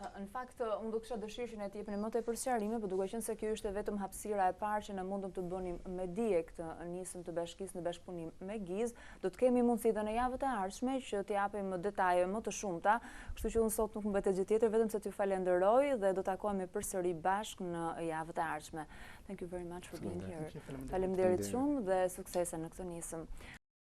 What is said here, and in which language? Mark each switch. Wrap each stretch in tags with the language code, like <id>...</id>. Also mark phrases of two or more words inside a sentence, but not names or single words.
<sq>Në fakt, unë do kisha dëshirë që ne të jepni më tepër sqarime, por duke qenë se kjo ishte vetëm hapësira e parë që ne mundëm të bënim me dije këtë nisëm të bashkisë në bashkëpunim me GIZ, do të kemi mundësi edhe në javët e ardhshme që të japim detaje më të shumta, kështu që unë sot nuk mbetet gjë tjetër vetëm se t'ju falenderoj dhe do takohemi përsëri bashkë në javët e ardhshme.</sq> <en>Thank you very much for being here.</en> <sq>Faleminderit shumë dhe suksese në këtë nisëm.</sq>